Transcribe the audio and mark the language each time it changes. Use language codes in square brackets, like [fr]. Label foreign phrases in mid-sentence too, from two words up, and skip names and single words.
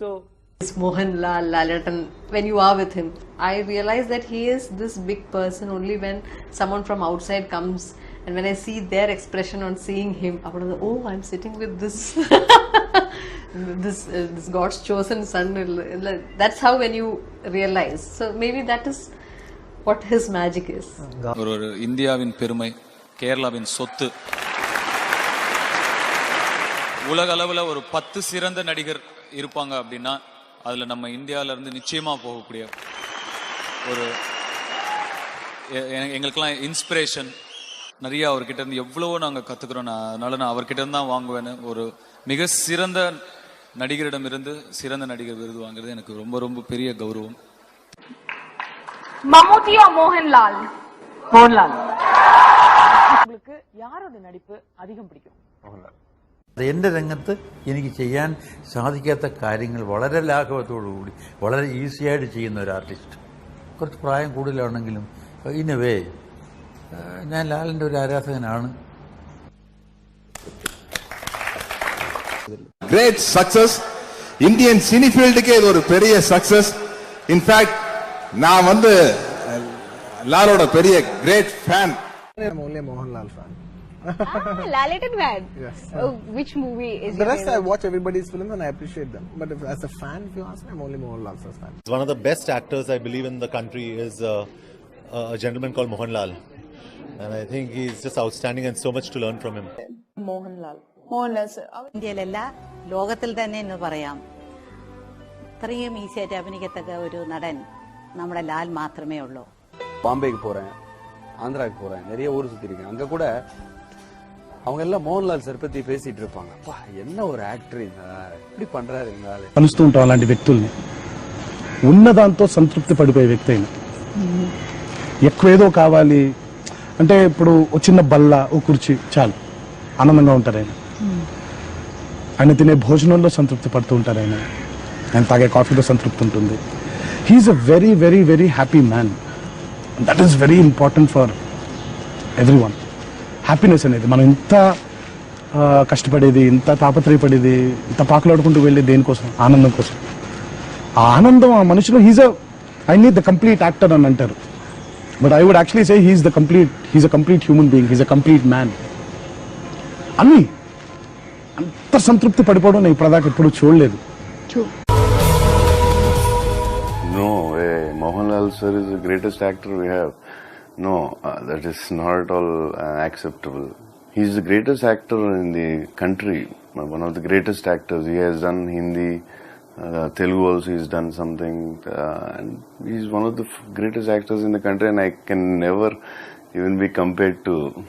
[en] Mohanlal, Lalatan, when you are with him, I realize that he is this big person only when someone from outside comes, and when I see their expression on seeing him, I'm sitting with this this God's chosen son. That's how when you realize. So maybe that is what his magic is. [ta] ஒரு இந்தியாவின் பெருமை, கேரளாவின் சொத்து. உலக அளவில் ஒரு 10 சிறந்த நடிகர் இருப்பாங்க அப்படின்னா அதில் நம்ம இந்தியாவிலேருந்து நிச்சயமாக போகக்கூடிய ஒரு எங்களுக்கெல்லாம் இன்ஸ்பிரேஷன் நிறைய அவர்கிட்ட இருந்து எவ்வளவோ நாங்கள் கற்றுக்குறோம். அதனால நான் அவர்கிட்ட இருந்து தான் வாங்குவேன்னு. ஒரு மிக சிறந்த நடிகரிடமிருந்து சிறந்த நடிகர் விருது வாங்குறது எனக்கு ரொம்ப ரொம்ப பெரிய கௌரவம். [ml] മമ്മൂട്ടിയോ മോഹൻലാൽ? മോഹൻലാൽ. [ta] உங்களுக்கு யாரோட நடிப்பு அதிகம் பிடிக்கும்? [ml] മോഹൻലാൽ. എൻ്റെ രംഗത്ത് എനിക്ക് ചെയ്യാൻ സാധിക്കാത്ത കാര്യങ്ങൾ വളരെ ലാഘവത്തോടുകൂടി വളരെ ഈസിയായിട്ട് ചെയ്യുന്ന ഒരു ആർട്ടിസ്റ്റ്. കുറച്ച് പ്രായം കൂടുതലാണെങ്കിലും [en] in a way [ml] ഞാൻ ലാലിൻ്റെ ഒരു ആരാധകനാണ്. [en] great success. Indian cine field [ta] இது ஒரு பெரிய சக்சஸ். இன்ஃபேக்ட் நான் வந்து லாலோட பெரிய [en] great fan. I'm only a Mohanlal fan. Lalaton fan. Yes. Which movie is The your rest favorite? I watch everybody's films and I appreciate them. But as a fan, if you ask me, I'm only Mohanlal's fan. One of the best actors I believe in the country is a gentleman called Mohanlal. And I think he's just outstanding and so much to learn from him. [ml] മോഹൻലാൽ. മോഹൻലാൽ സർ. ഇന്ത്യയിലല്ല ലോകത്തിൽ തന്നെ എന്ന് പറയാം. ഇത്രയും ഈസിയായിട്ട് അഭിനയിക്കത്തക്ക ഒരു നടൻ നമ്മുടെ ലാൽ മാത്രമേ ഉള്ളൂ. [ta] பாம்பேக்கு போறேன், ஆந்திராவுக்கு போறேன், நிறைய ஊர் சுத்தி இருக்கேன். அங்க கூட அவங்க எல்லாம் மோகன்லால் சார் பத்தி பேசிட்டு இருப்பாங்க. அப்பா என்ன ஒரு ஆக்டர், இப்படி பண்றாரு இந்த [te] కలుస్తూ ఉంటాం అలాంటి వ్యక్తుల్ని. ఉన్నదాంతో సంతృప్తి పడిపోయే వ్యక్తి అయినా ఎక్కువేదో కావాలి అంటే ఇప్పుడు ఒక చిన్న బల్ల ఒక కుర్చీ చాలు ఆనందంగా ఉంటారు ఆయన. ఆయన తినే భోజనంలో సంతృప్తి పడుతూ ఉంటారు ఆయన. ఆయన తాగే కాఫీలో సంతృప్తి ఉంటుంది. [en] he is a very very very happy man. that is very important for every one. [te] హ్యాపీనెస్ అనేది మనం ఇంత కష్టపడేది, ఇంత తాపత్రయపడేది, ఇంత పాకులాడుకుంటూ వెళ్ళేది దేనికోసం? ఆనందం కోసం. ఆ ఆనందం ఆ మనిషిలో [en] I need the complete actor [te] అని అంటారు. [en] but I would actually say he is a complete human being, he is a complete man. [te] అన్ని అంత సంతృప్తి పడిపోవడం నేను ఇప్పటిదాకా ఎప్పుడు చూడలేదు. [en] No way. Mohanlal sir is the greatest actor we have. No, that is not at all acceptable. He is the greatest actor in the country, one of the greatest actors. He has done Hindi, Telugu also he's done something, and he's one of the greatest actors in the country, and I can never even be compared to.